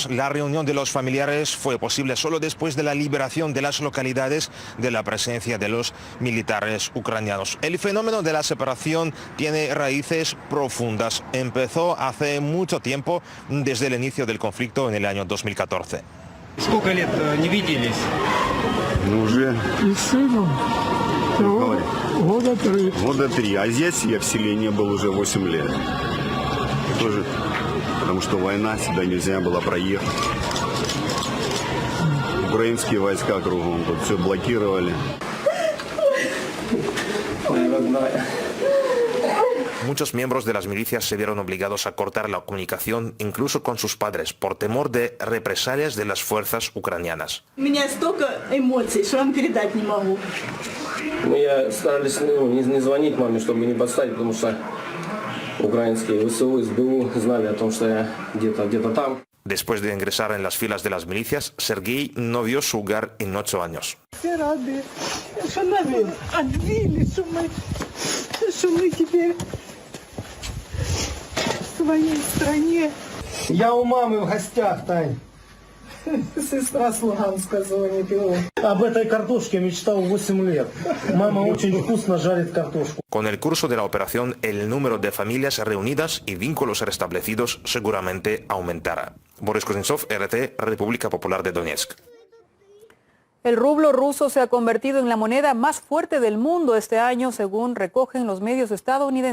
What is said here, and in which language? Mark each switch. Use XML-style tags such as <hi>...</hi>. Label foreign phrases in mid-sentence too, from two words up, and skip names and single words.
<es>La reunión de los familiares fue posible solo después de la liberación de las localidades de la presencia de los militares ucranianos. El fenómeno de la separación tiene raíces profundas. Empezó hace mucho tiempo, desde el inicio del conflicto en el año 2014.</es> <ru>¿Сколько лет не виделись? Уже. И с сыном? Года 3. Года 3. А здесь я в селе не был уже 8 лет. Тоже, потому что война, сюда нельзя было проехать. Украинские войска кругом, тут все блокировали.</ru> <es>Muchos miembros de las milicias se vieron obligados a cortar la comunicación incluso con sus padres por temor de represalias de las fuerzas ucranianas.</es> <ru>Я старались не звонить маме, чтобы не подставить, потому что украинские ВСУ, СБУ знали о том, что я где-то там.</ru> <es>Después de ingresar en las filas de las milicias, Sergei no vio su hogar en 8 años.</es> <ru>Я у мамы в гостях, Тань. Сестра с Луганска звонит. Об этой картошке мечтал 8 лет. Мама очень вкусно жарит картошку.</ru> <es>Con el curso de la operación, el número de familias reunidas y vínculos restablecidos seguramente aumentará. Boris Kuznetsov, RT, República Popular de Donetsk. El rublo ruso se ha convertido en la moneda más fuerte del mundo este año, según recogen los medios estadounidenses.</es>